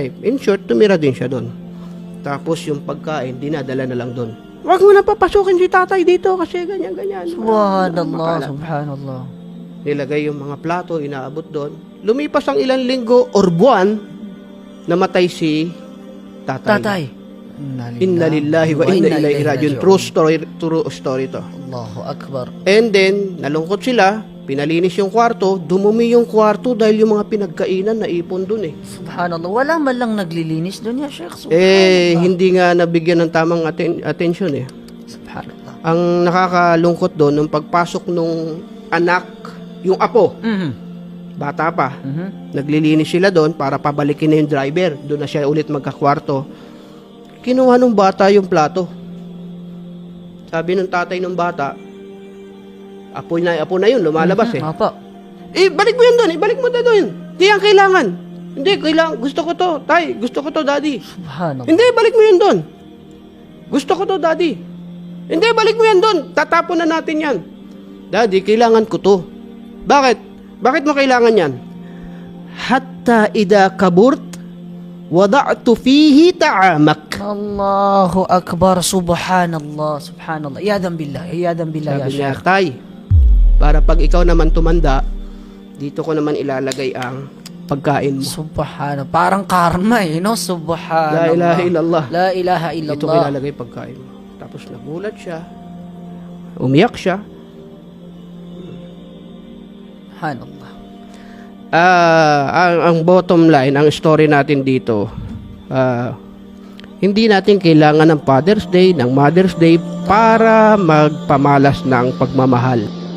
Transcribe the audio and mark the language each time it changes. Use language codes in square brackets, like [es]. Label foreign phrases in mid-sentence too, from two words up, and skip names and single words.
[en] In short, [tl] tumira din siya doon. Tapos yung pagkain, dinadala na lang doon. Huwag mo na papasukin si tatay dito kasi ganyan-ganyan. [ar] سبحان الله، سبحان الله. [tl] Nilagay yung mga plato, inaabot doon. Lumipas ang ilang linggo or buwan, namatay si tatay. Tatay. [ar] إنا لله وإنا إليه راجعون. [en] True story to. [ar] الله أكبر. [en] And then, [tl] nalungkot sila, pinalinis yung kwarto, dumumi yung kwarto dahil yung mga pinagkainan na ipon dun eh. Subhanallah. Wala man lang naglilinis doon [ar] يا شيخ. [tl] Subhanallah. Hindi nga nabigyan ng tamang attention eh. [ar] سبحان الله. [tl] Ang nakakalungkot doon, nung pagpasok nung anak, yung apo, bata pa, naglilinis sila doon para pabalikin na yung driver. Doon na siya ulit magkakwarto. Kinuha nung bata yung plato. Sabi nung tatay nung bata, apo na yun, lumalabas eh. Opo. Balik mo yun doon, ibalik mo doon. Hindi yan kailangan. Hindi, kailangan, gusto ko to, tay, gusto ko to, daddy. [ar] سبحان الله. [tl] Hindi, balik mo yun doon. Gusto ko to, daddy. Hindi, balik mo yan doon. Tatapon na natin yan. Daddy, kailangan ko to. Bakit? Bakit mo kailangan yan? [ar] حتى إذا كبرت، وضعت فيه طعامك. الله أكبر. سبحان الله. سبحان الله. عياذا بالله. عياذا بالله يا, [tl] Sabi niya, [ar] Sheikh. [tl] tay, para pag ikaw naman tumanda, dito ko naman ilalagay ang pagkain mo. Subhanallah. Parang karma eh, no? [ar] سبحان الله. لا إله إلا الله. لا إله [tl] Dito ko [ar] إلا الله. [tl] ilalagay pagkain mo. Tapos nagulat siya. Umiyak siya. [ar] سبحان الله. [tl] Ang [en] bottom line, [tl] ang story natin dito, hindi natin kailangan ng Father's Day, ng Mother's Day para magpamalas ng pagmamahal.